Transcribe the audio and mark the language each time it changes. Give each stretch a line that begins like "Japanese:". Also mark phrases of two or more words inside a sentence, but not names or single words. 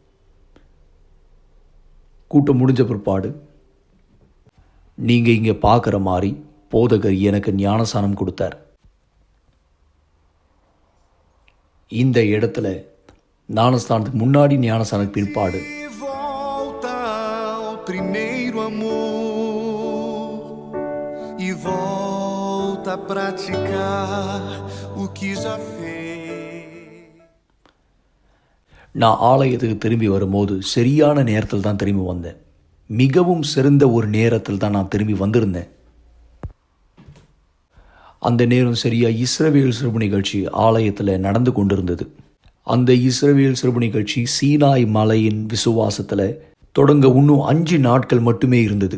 Tamil: கூட்டம் முடிஞ்ச பிற்பாடு நீங்கள் இங்கே பார்க்குற மாதிரி போதகர் எனக்கு ஞானஸ்தானம் கொடுத்தார். இந்த இடத்துல ஞானஸ்தானத்துக்கு முன்னாடி ஞானஸ்தானத்துக்கு பிற்பாடு
Portuguese: volta ao primeiro amor e volta a praticar o que já fez.
Tamil: நான் ஆலயத்துக்கு திரும்பி வரும்போது சரியான நேரத்தில் தான் திரும்பி வந்தேன். மிகவும் சிறந்த ஒரு நேரத்தில் தான் நான் திரும்பி வந்திருந்தேன். அந்த நேரம் சரியாக இஸ்ரவேல் சிறப்பு நிகழ்ச்சி ஆலயத்தில் நடந்து கொண்டிருந்தது. அந்த இஸ்ரவேல் சிறப்பு நிகழ்ச்சி சீனாய் மலையின் விசுவாசத்தில் தொடங்க இன்னும் 5 நாட்கள் மட்டுமே இருந்தது.